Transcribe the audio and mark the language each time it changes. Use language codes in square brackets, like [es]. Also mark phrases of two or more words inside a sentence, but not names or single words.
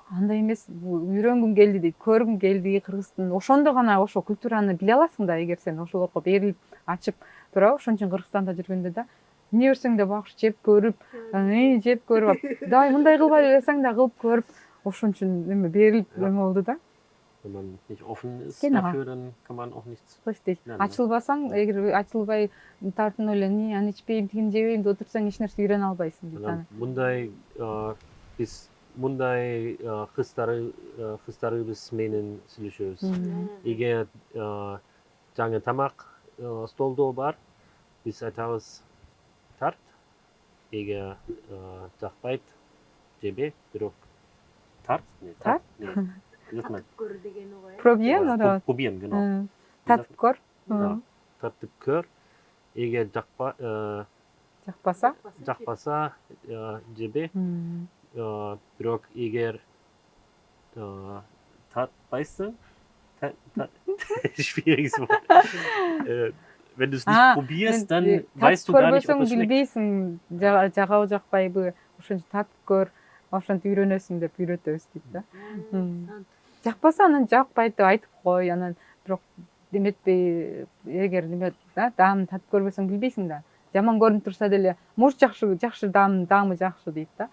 [ky] Андай эмес, үйрөнгүм келди дейт, көргүм келди Кыргыздын. Ошондо гана ошо культураны биле аласың да, эгер сен ошолорго берилип, ачып тура. Ошон үчүн Кыргызстанда жүргөндө да эмне берсең да багыш жеп көрүп, жеп көрүп, дай мындай кылбай элесең да кылып көрүп, ошон үчүн эме берилип эме болду да. [de] Wenn man nicht offen ist dafür, dann kann man auch nichts. Richtig. [ky] Ачылбасаң, эгер ачылбай тартынып эле, аны ичпейм, тигин жебейм деп отурсаң, эч нерсе үйрөнө албайсың дейт. Мындай мындай кыздарыбыз менен сүйлөшөбүз. Эгер жаңы тамак столдо бар, биз айтабыз тарт. Эгер жакпайт, жебе, бирок тарт. Тарт? Көр деген ой. [de] Probieren, genau. [ky] Татып көр. Татып көр. Эгер жакпаса, жебе. Бирок эгер тартпайсың, [de] Schwieriges Wort. Wenn du es nicht probierst, dann weißt du gar nicht, ob es schmeckt. [ky] билбейсиң, жагабы жакпайбы, ошентип татып көр, ошентип үйрөнөсүң деп үйрөтөбүз дейт да. Жакпаса анан жакпайт деп айтып кой, анан бирок эметпей, эгер неме да даамын татып көрбөсөң билбейсиң да. Жаман көрүнүп турса деле, может жакшы даамы жакшы дейт да.